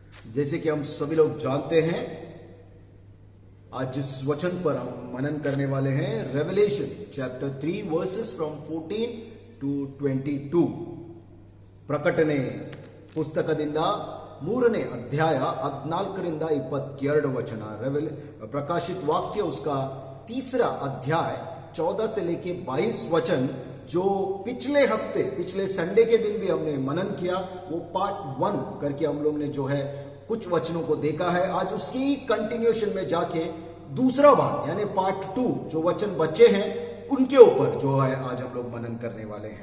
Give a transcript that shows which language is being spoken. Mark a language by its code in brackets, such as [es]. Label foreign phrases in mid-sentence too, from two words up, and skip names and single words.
[hi] जैसे कि हम सभी लोग जानते हैं, आज जिस वचन पर हम मनन करने वाले हैं, [en] Revelation chapter 3 verses from 14 to 22. [kn] ಪ್ರಕಟಣೆ ಪುಸ್ತಕದಿಂದ 3ನೇ ಅಧ್ಯಾಯ 14ರಿಂದ 22 वचन. [hi] प्रकाशित वाक्य उसका 3रा अध्याय 14 से लेके 22 वचन, जो पिछले हफ्ते, पिछले संडे के दिन भी हमने मनन किया, वो पार्ट 1 करके हम लोग ने जो है कुछ वचनों को देखा है. आज उसकी कंटिन्यूएशन में जाके दूसरा भाग यानी पार्ट 2 जो वचन बचे हैं उनके ऊपर जो है आज हम लोग मनन करने वाले हैं.